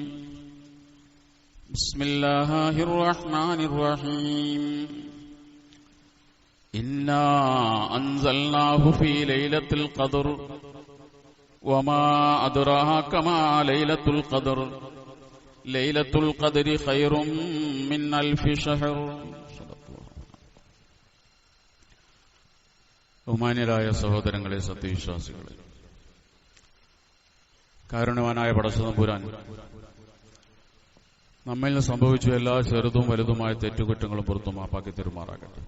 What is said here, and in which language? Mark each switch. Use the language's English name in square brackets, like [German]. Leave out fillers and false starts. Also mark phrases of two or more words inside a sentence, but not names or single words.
[Arabic] بسم الله الرحمن الرحيم. إنا أنزلناه في ليلة القدر وما أدراك ما ليلة القدر ليلة القدر خير من ألف شهر. [Malayalam] ബഹുമാന്യരായ സഹോദരങ്ങളെ, സത്യവിശ്വാസികളെ, കാരുണ്യവാനായ പടച്ചതമ്പുരാൻ നമ്മിൽ നിന്ന് സംഭവിച്ച എല്ലാ ചെറുതും വലുതുമായ തെറ്റുകുറ്റങ്ങളും പുറത്തു മാപ്പാക്കി തെരുമാറാകട്ടെ.